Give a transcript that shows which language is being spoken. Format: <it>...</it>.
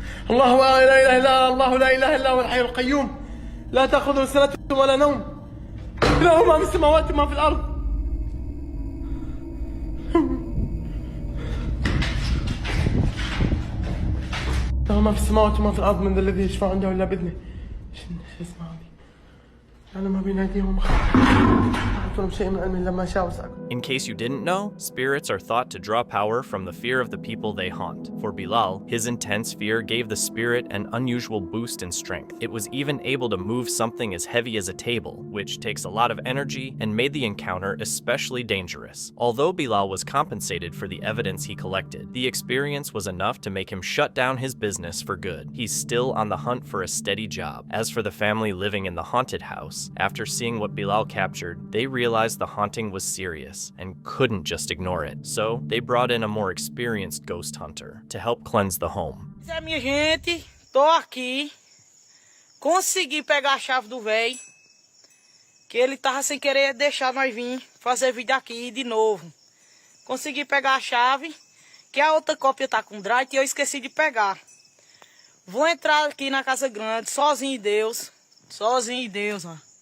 <ar>الله لا إله إلا الله لا إله إلا هو الحي القيوم لا تأخذه سنة ولا نوم له ما في السماوات وما في الأرض له ما في السماوات وما في الأرض من ذا الذي يشفع عنده إلا بإذنه. شو اسمه هذه؟ يعلم ما بين أيديهم</ar> <en>In case you didn't know, spirits are thought to draw power from the fear of the people they haunt. For Bilal, his intense fear gave the spirit an unusual boost in strength. It was even able to move something as heavy as a table, which takes a lot of energy and made the encounter especially dangerous. Although Bilal was compensated for the evidence he collected, the experience was enough to make him shut down his business for good. He's still on the hunt for a steady job. As for the family living in the haunted house, after seeing what Bilal captured, they realized the haunting was serious and couldn't just ignore it. So they brought in a more experienced ghost hunter to help cleanse the home.</en> <pt>É, minha gente, tô aqui. Consegui pegar a chave do véi, que ele tava sem querer deixar nós vir fazer vídeo aqui de novo. Consegui pegar a chave, que a outra cópia tá com drive e eu esqueci de pegar. Vou entrar aqui na casa grande, sozinho em Deus. Sozinho em Deus, ó.</pt>